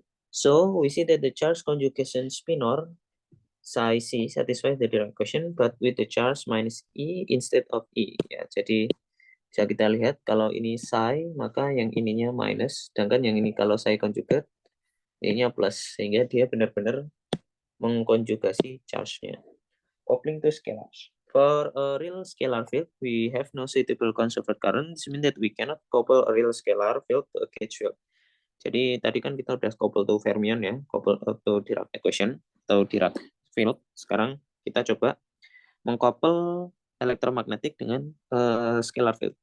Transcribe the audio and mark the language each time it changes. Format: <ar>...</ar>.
<en>So we see that the charge conjugation spinor psi C satisfies the Dirac equation but with the charge minus E instead of E.</en> <id>Ya, jadi bisa kita lihat kalau ini psi maka yang ininya minus, sedangkan yang ini kalau psi conjugate ininya plus, sehingga dia benar-benar mengkonjugasi charge-nya.</id> <en>Coupling to scalars. For a real scalar field, we have no suitable conserved current. This means that we cannot couple a real scalar field to a gauge field.</en> <id>Jadi tadi kan kita udah</id> <en>couple to fermion</en> <id>ya,</id> <en>couple to Dirac equation</en> <id>atau Dirac field. Sekarang kita coba mengcouple elektromagnetik dengan scalar field.</id>